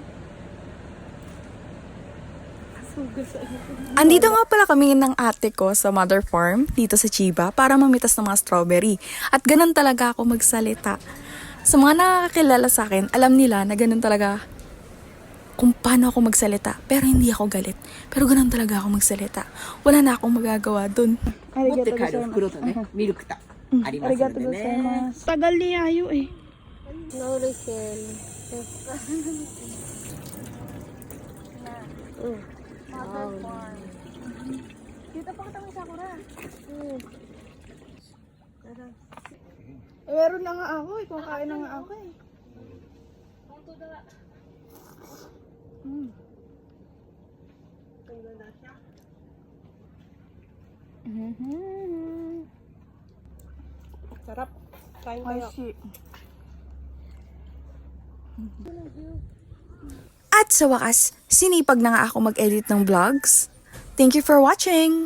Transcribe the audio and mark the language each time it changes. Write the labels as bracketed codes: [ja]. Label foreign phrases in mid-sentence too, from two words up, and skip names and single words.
[tl] Andito nga pala kami ng ate ko sa mother farm dito sa Chiba para mamitas ng mga strawberry. At ganun talaga ako magsalita. Sa mga nakakakilala sa akin, alam nila na ganun talaga kung paano ako magsalita. Pero hindi ako galit. Pero ganun talaga ako magsalita. Wala na akong magagawa dun. [ja] 持って帰る袋とね、ミルクとありますのでね。 [tl] Tagal ni Ayo eh. [en] No refill. [tl] Mother farm. Dito pa kita may sakura. Meron na nga ako eh. Kumakain na nga ako eh. Sarap. Kain Ay, kayo. shit. At sa wakas, sinipag na nga ako mag-edit ng vlogs. [en] Thank you for watching!